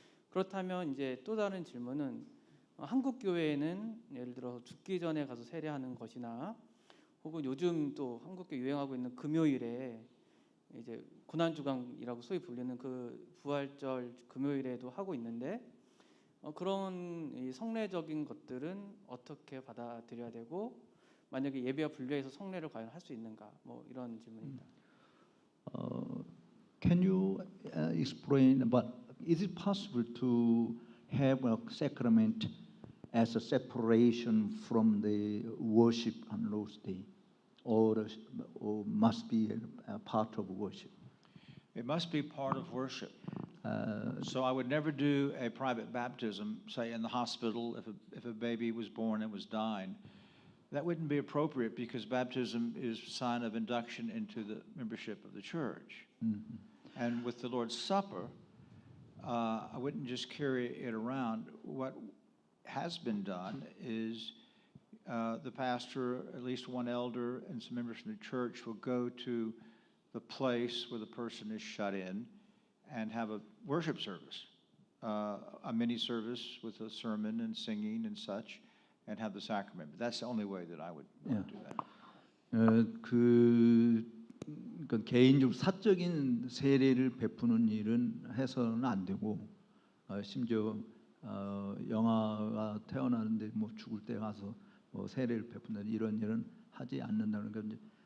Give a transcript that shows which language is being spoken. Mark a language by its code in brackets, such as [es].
[ko] 그렇다면 이제 또 다른 질문은 한국 교회에는 예를 들어 죽기 전에 가서 세례하는 것이나 혹은 요즘 또 한국교 유행하고 있는 금요일에 이제 고난주간이라고 소위 불리는 그 부활절 금요일에도 하고 있는데 그런 이 성례적인 것들은 어떻게 받아들여야 되고 만약에 예배와 분류해서 성례를 과연 할 수 있는가, 뭐 이런 질문입니다. [en] Can you explain about? Is it possible to have a sacrament as a separation from the worship on Lord's Day, or must be a part of worship? It must be part of worship. So I would never do a private baptism, say in the hospital, if a baby was born and was dying. That wouldn't be appropriate because baptism is a sign of induction into the membership of the church. And with the Lord's Supper, I wouldn't just carry it around. What has been done is the pastor, at least one elder, and some members from the church will go to the place where the person is shut in and have a worship service, a mini service with a sermon and singing and such, and have the sacrament. But that's the only way that I would want to do that. [ko] 그러니까 개인적 사적인 세례를 베푸는 일은 해서는 안 되고 심지어 영아가 태어나는데 뭐 죽을 때 가서 뭐 세례를 베푼다 이런 일은 하지 않는다는 거죠.